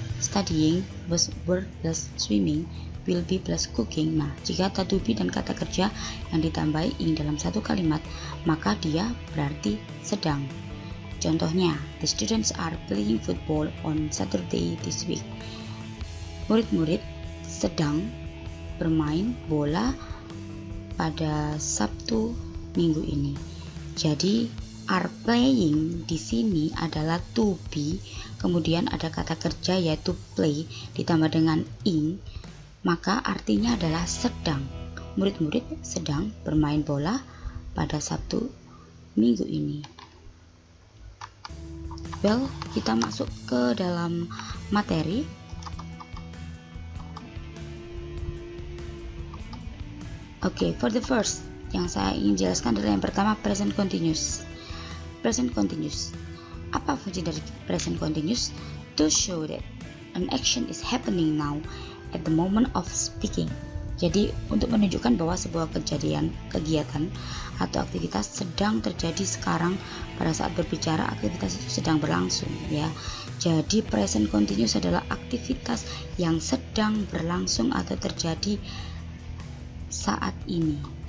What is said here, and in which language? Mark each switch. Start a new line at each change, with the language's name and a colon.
English: studying, was were plus swimming, will be plus cooking.
Indonesian: Nah, jika kata to be dan kata kerja yang ditambahi ing dalam satu kalimat, maka dia berarti sedang. Contohnya,
English: the students are playing football on Saturday this week.
Indonesian: Murid-murid sedang bermain bola pada Sabtu minggu ini. Jadi are playing di sini adalah to be, kemudian ada kata kerja yaitu play ditambah dengan ing, maka artinya adalah sedang. Murid-murid sedang bermain bola pada Sabtu minggu ini. Well, kita masuk ke dalam materi. Oke,
English: for the first,
Indonesian: yang saya ingin jelaskan adalah yang pertama, present continuous. Present continuous. Apa fungsi dari present continuous?
English: To show that an action is happening now at the moment of speaking.
Indonesian: Jadi untuk menunjukkan bahwa sebuah kejadian, kegiatan atau aktivitas sedang terjadi sekarang pada saat berbicara, aktivitas itu sedang berlangsung ya. Jadi present continuous adalah aktivitas yang sedang berlangsung atau terjadi saat ini.